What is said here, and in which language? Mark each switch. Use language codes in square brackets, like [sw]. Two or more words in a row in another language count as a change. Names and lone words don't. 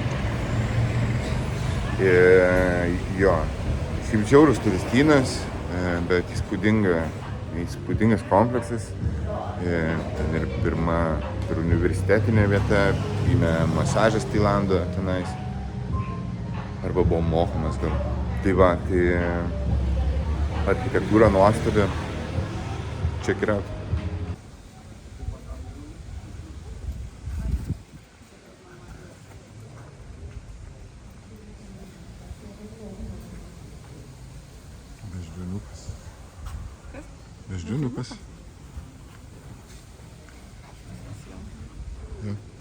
[lt] Jo, šiaip žiaurus turistynas, bet įspūdingas kompleksas. Ten ir pirma universitetinė vieta, gimė masažas Tailando tenais. Arba buvo mokomas gal. Tai va, tai architektūra nuostabi. [en] Check it out. [lt] Beždžioniukas. Ja.